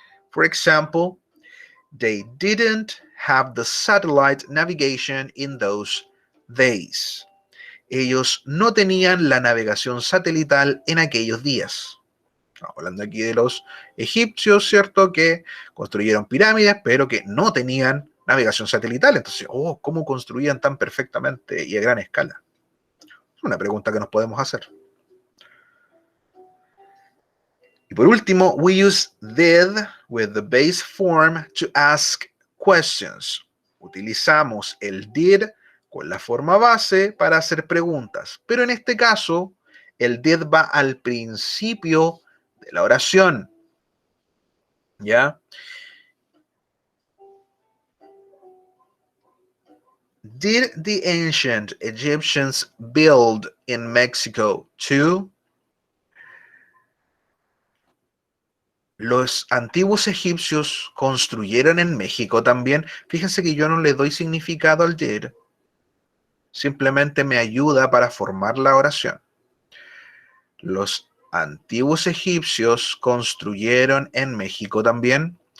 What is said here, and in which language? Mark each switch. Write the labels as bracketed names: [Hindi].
[English] For example, they didn't have the satellite navigation in those days. [Spanish] Ellos no tenían la navegación satelital en aquellos días. Estamos hablando aquí de los egipcios, ¿cierto? Que construyeron pirámides, pero que no tenían navegación satelital. Entonces, ¿cómo construían tan perfectamente y a gran escala? Es una pregunta que nos podemos hacer. Y por último, [English] we use did with the base form to ask questions. [Spanish] Utilizamos el did con la forma base para hacer preguntas. Pero en este caso, el did va al principio de la oración. ¿Ya? [English] Did the ancient Egyptians build in Mexico too? [Spanish] ¿Los antiguos egipcios construyeron en México también? Fíjense que yo no le doy significado al did. Simplemente me ayuda para formar la oración. ¿Los antiguos egipcios construyeron en México también?